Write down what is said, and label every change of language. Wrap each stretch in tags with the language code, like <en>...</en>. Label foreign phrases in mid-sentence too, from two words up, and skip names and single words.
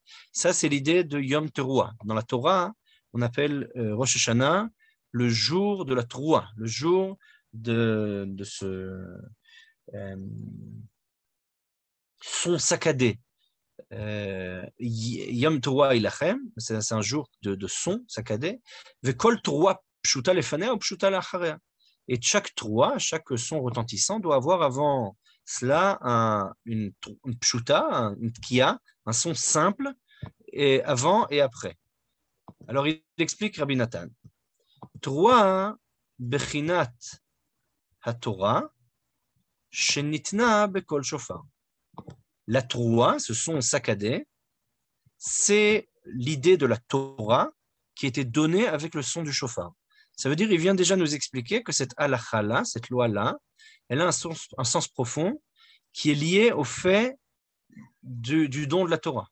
<fr>Ça, c'est l'idée de Yom Teruah. Dans la Torah, on appelle Rosh Hashanah le jour de la Teruah, le jour de ce son saccadé.</fr> <he>יום תרועה לכם,</he> <fr>c'est un jour de son saccadé.</fr> <he>וכל תרועה פשוטה לפניה ופשוטה לאחריה.</he> <fr>Et chaque Teruah, chaque son retentissant doit avoir avant cela une pshuta, une tkiya, un son simple, et avant et après. Alors il explique Rabbi Nathan.</fr> <he>תרועה בחינת התורה שניתנה בקול שופר.</he> <fr>La Teruah, ce son saccadé, c'est l'idée de la Torah qui était donnée avec le son du chauffard. Ça veut dire, il vient déjà nous expliquer que cette halakha-là, cette loi-là, elle a un sens profond qui est lié au fait du don de la Torah.</fr>